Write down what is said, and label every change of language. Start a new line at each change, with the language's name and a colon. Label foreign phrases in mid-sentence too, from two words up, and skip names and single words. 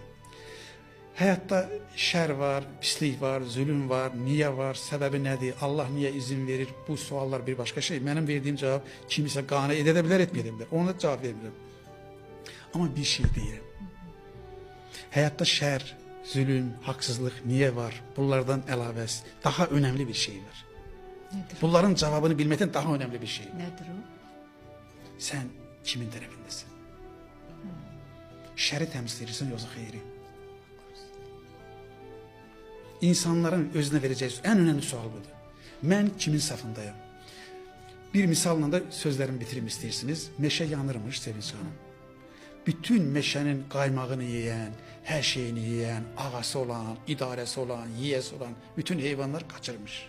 Azerbaijani: Həyatda şər var, pislik var, zulüm var, niyə var, səbəbi nədir, Allah niyə izin verir, bu suallar bir başqa şey. Mənim verdiyim cavab kimisə qane edə bilər, etməyə bilər. Ona da cavab vermirəm. Amma bir şey deyirəm. Həyatda şər, zulüm, haqsızlıq niyə var? Bunlardan əlavəs daha önəmli bir şey var. Nedir? Bunların cevabını bilməkdən daha önemli bir şey. Nedir o? Sen kimin tərəfindəsin? Şəri təmsil edirsən yoxsa xeyri? İnsanların özünə verəcəyi
Turkish: en önemli
Azerbaijani: sual budur. Mən kimin safındayım? Bir misalla da sözlerimi bitirim isteyirsiniz. Meşe yanırmış Sevinç Hanım. Bütün meşenin qaymağını yiyən, her şeyini yiyən, ağası olan, idaresi olan, yiyəsi olan bütün heyvanlar kaçırmış.